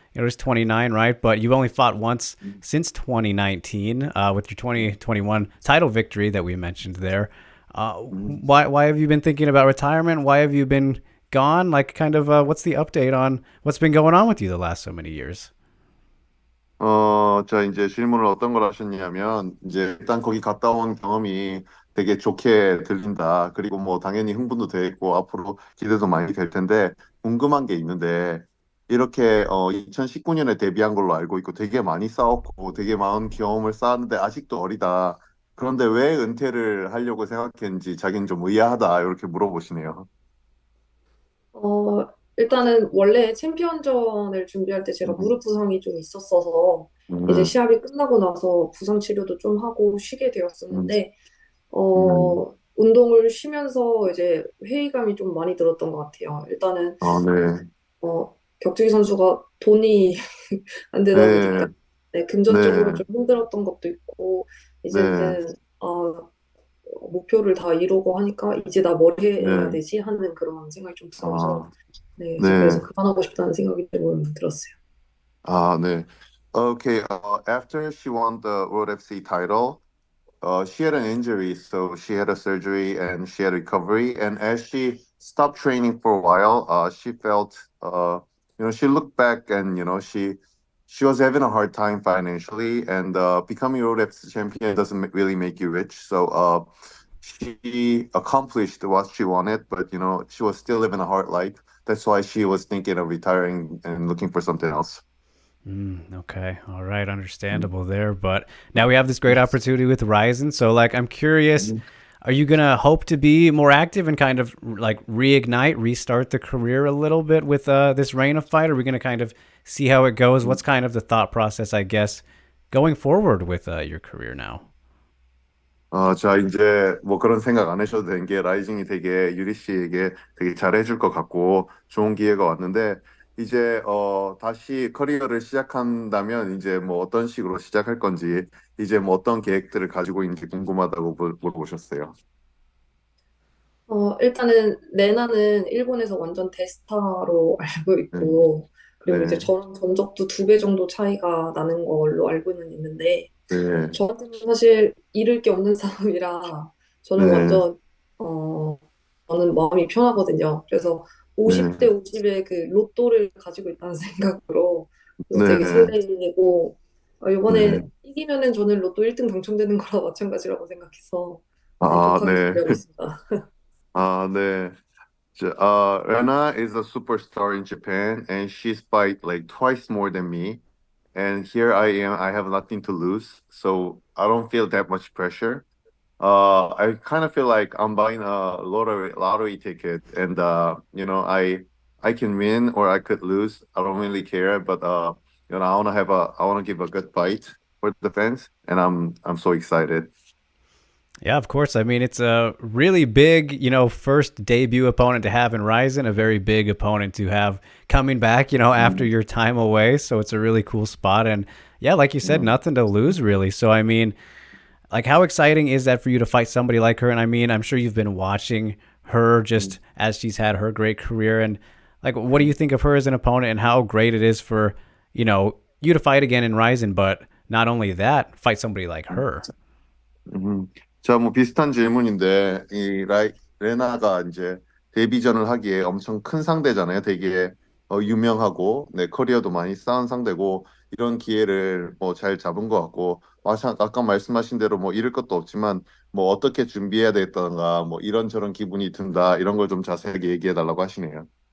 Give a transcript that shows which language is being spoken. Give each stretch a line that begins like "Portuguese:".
English: Just 29, right? But you've only fought once since 2019 with your 2021 title victory that we mentioned there. Why have you been thinking about retirement? Why have you been gone? Like, kind of, what's the update on what's been going on with you the last so many years?
Korean: 자, 이제 질문을 어떤 걸 하셨냐면, 이제 일단 거기 갔다 온 경험이 되게 좋게 들린다. 그리고 뭐 당연히 흥분도 돼 있고 앞으로 기대도 많이 될 텐데 궁금한 게 있는데 이렇게 2019년에 데뷔한 걸로 알고 있고 되게 많이 싸웠고 되게 많은 경험을 쌓았는데 아직도 어리다. 그런데 왜 은퇴를 하려고 생각했는지 자기는 좀 의아하다. 이렇게 물어보시네요. 일단은 원래 챔피언전을 준비할 때 제가 음, 무릎 부상이 좀 있었어서 이제 음, 시합이 끝나고 나서 부상 치료도 좀 하고 쉬게 음, 되었었는데 음. 운동을 쉬면서 이제 회의감이 좀 많이 들었던 것 같아요. 일단은 네. 격투기 선수가 돈이 안 되다 보니까 네. 네, 금전적으로 네. 좀 힘들었던 것도 있고 네. 이제는 목표를 다 이루고 하니까 이제 나 뭘 해야 네. 되지 하는 그런 생각이 좀 들어서 아, 네, 이제 네. 그래서 그만하고 싶다는 생각이 좀 들었어요. 네.
English: Okay, after she won the World FC title, she had an injury, so she had a surgery and she had recovery. And as she stopped training for a while, she felt, she looked back and she was having a hard time financially, and becoming World FC champion doesn't really make you rich. So she accomplished what she wanted, but she was still living a hard life. That's why she was thinking of retiring and looking for something else. Okay. All right. Understandable there. But now we have this great opportunity with Ryzen. So, like, I'm curious, Mhm. are you going to hope to be more active and kind of like reignite, restart the career a little bit with this reign of fight? Are we going to kind of see how it goes? What's kind of the thought process, I guess, going forward with your career now?
Korean: 자, 이제 뭐 그런 생각 안 하셔도 되는 게 라이징이 되게 유리 씨에게 되게 잘해줄 것 같고 좋은 기회가 왔는데 이제 다시 커리어를 시작한다면 이제 뭐 어떤 식으로 시작할 건지 이제 뭐 어떤 계획들을 가지고 있는지 궁금하다고 물어보셨어요. 일단은 레나는 일본에서 완전 대스타로 알고 네, 있고 그리고 이제 네, 저랑 전적도 2배 정도 차이가 나는 걸로 알고는 있는데 네, 저한테는 사실 잃을 게 없는 사람이라 저는 네, 완전 저는 마음이 편하거든요. 그래서 네, 50대 50의 그 로또를 가지고 있다는 생각으로 그래서 되게 네, 설레이고 네. 이번에 이기면은 저는 로또 1등 당첨되는 거랑 마찬가지라고 생각해서 네, 독하게 네. 준비하고 있습니다. 네.
English: Rena is a superstar in Japan, and she's fight like twice more than me. And here I am. I have nothing to lose, so I don't feel that much pressure. I kind of feel like I'm buying a lottery ticket, and I can win or I could lose. I don't really care, but I want to give a good fight for the fans, and I'm so excited. Yeah, of course. I mean, it's a really big, first debut opponent to have in Ryzen, a very big opponent to have coming back, after Mm, your time away. So it's a really cool spot. And yeah, like you said, mm, nothing to lose really. So, I mean, like, how exciting is that for you to fight somebody like her? And I mean, I'm sure you've been watching her mm, just as she's had her great career. And like, what do you think of her as an opponent and how great it is for, you to fight again in Ryzen, but not only that, fight somebody like mm. her?
Korean: 자, 뭐 비슷한 질문인데 레나가 이제 데뷔전을 하기에 엄청 큰 상대잖아요. 되게 유명하고 네, 커리어도 많이 쌓은 상대고 이런 기회를 뭐 잘 잡은 것 같고 아까 말씀하신 대로 뭐 잃을 것도 없지만 뭐 어떻게 준비해야 되겠다던가 뭐 이런저런 기분이 든다 이런 걸 좀 자세하게 얘기해 달라고 하시네요.